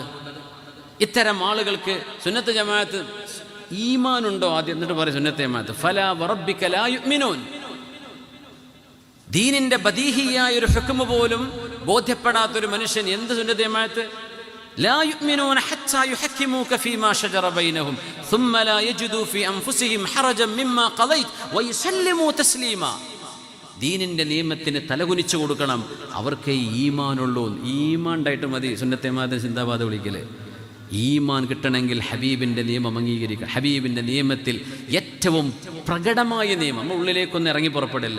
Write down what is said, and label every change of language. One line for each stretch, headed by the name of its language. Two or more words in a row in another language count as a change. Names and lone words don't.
Malayalam: ഇത്തരം ആളുകൾക്ക് സുന്നത്ത് ജമാഅത്ത് ഈമാനുണ്ടോ ആദ്യം, എന്നിട്ട് പറയും സുന്നത്ത് ജമാഅത്ത്
Arabic: فلا وربك لا يؤمنون.
Malayalam: ദീനിന്റെ ബദീഹിയായ ഒരു ഹുക്മ പോലും ബോധ്യപ്പെടാത്തൊരു മനുഷ്യൻ എന്ത് സുന്നത്ത് ജമാഅത്ത്?
Arabic: لا يؤمنون حتى يحكموك فيما شجر بينهم ثم لا يجدوا في انفسهم حرجا مما قضيت ويسلموا تسليما.
Malayalam: ദീനിന്റെ നിയമത്തിന് തലകുനിച്ചു കൊടുക്കണം. അവർക്ക് ഈമാനുള്ളൂ. ഈമാൻ ഉണ്ടായിട്ട് മതി സുന്നത്ത് ജമാഅത്തിന് സിന്ദാബാദ് വിളിക്കല്. ഈമാൻ കിട്ടണമെങ്കിൽ ഹബീബിൻ്റെ നിയമം അംഗീകരിക്കുക. ഹബീബിൻ്റെ നിയമത്തിൽ ഏറ്റവും പ്രകടമായ നിയമം, നമ്മൾ ഉള്ളിലേക്കൊന്നും ഇറങ്ങി പുറപ്പെടില്ല.